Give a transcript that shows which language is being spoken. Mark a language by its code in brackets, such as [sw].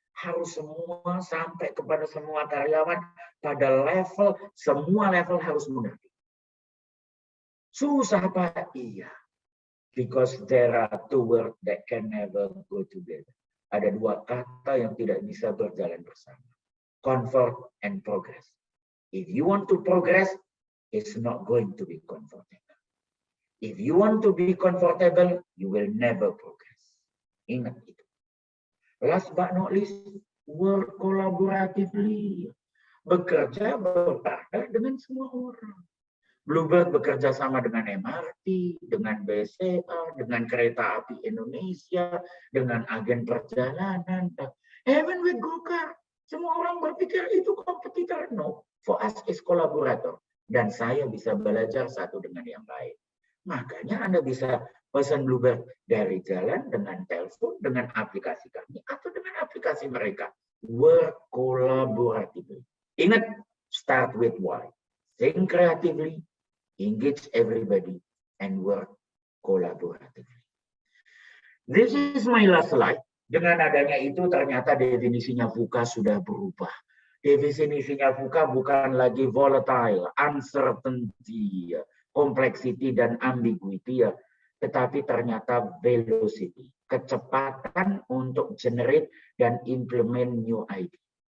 [id] Harus semua sampai kepada semua karyawan pada level, semua level harus mengerti. Susah Pak? Iya. [en] Because there are two words that can never go together. [id] Ada dua kata yang tidak bisa berjalan bersama. [en] Comfort and progress. If you want to progress, it's not going to be comfortable. If you want to be comfortable, you will never progress. [id] Ingat itu. [en] Last but not least, work collaboratively. [id] Bekerja berpartner dengan semua orang. Bluebird bekerja sama dengan MRT, dengan BCA, dengan Kereta Api Indonesia, dengan agen perjalanan. [en] Even with [id] GoCar, semua orang berpikir itu kompetitor. [en] No, for us is collaborator. [id] Dan saya bisa belajar satu dengan yang lain. Makanya Anda bisa pesan Bluebird dari jalan, dengan telepon, dengan aplikasi kami, atau dengan aplikasi mereka. [en] Work collaboratively. [id] Ingat, [en] start with why. Think creatively, engage everybody, and work collaboratively. This is my last slide. [id] Dengan adanya itu ternyata definisinya VUCA sudah berubah. Definisinya VUCA bukan lagi volatile, uncertainty, complexity, dan ambiguity. tetapi ternyata velocity, kecepatan untuk generate dan [en] implement new idea.